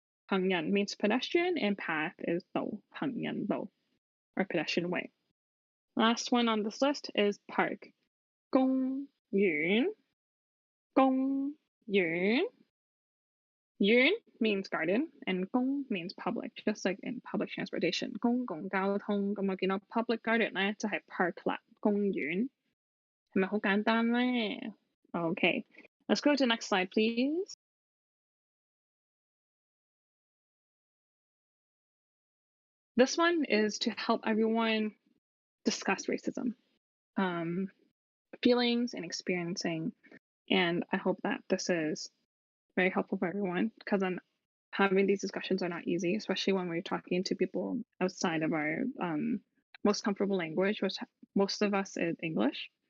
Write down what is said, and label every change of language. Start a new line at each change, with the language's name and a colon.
English: 行人 means pedestrian, and path is 道，行人道, or pedestrian way. Last one on this list is park.
Cantonese: 公園，公園。
English: 園 means garden, and 公 means public, just like in public transportation.
Cantonese: 公共交通，咁我見到
English: public garden
Cantonese: 咧就係 park 啦，公園。係咪好簡單咧？
English: Okay, let's go to the next slide, please. This one is to help everyone discuss racism, feelings and experiencing, and I hope that this is very helpful for everyone, because having these discussions are not easy, especially when we're talking to people outside of our most comfortable language, which most of us is English.